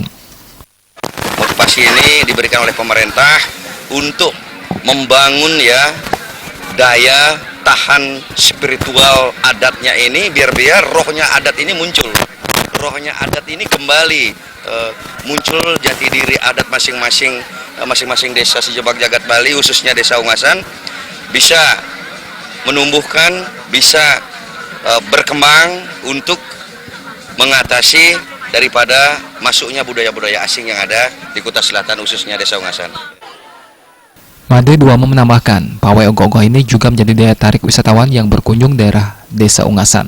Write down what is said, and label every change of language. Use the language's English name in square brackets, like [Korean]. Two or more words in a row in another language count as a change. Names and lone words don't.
[Indonesian] Motivasi ini diberikan oleh pemerintah untuk membangun daya tahan spiritual adatnya ini, biar rohnya adat ini muncul. Rohnya adat ini kembali muncul jati diri adat masing-masing desa sejebak jagat Bali, khususnya Desa Ungasan, bisa menumbuhkan, bisa berkembang untuk mengatasi daripada masuknya budaya-budaya asing yang ada di Kuta Selatan, khususnya Desa Ungasan. Made Duamo menambahkan, pawai ogoh-ogoh ini juga menjadi daya tarik wisatawan yang berkunjung daerah Desa Ungasan.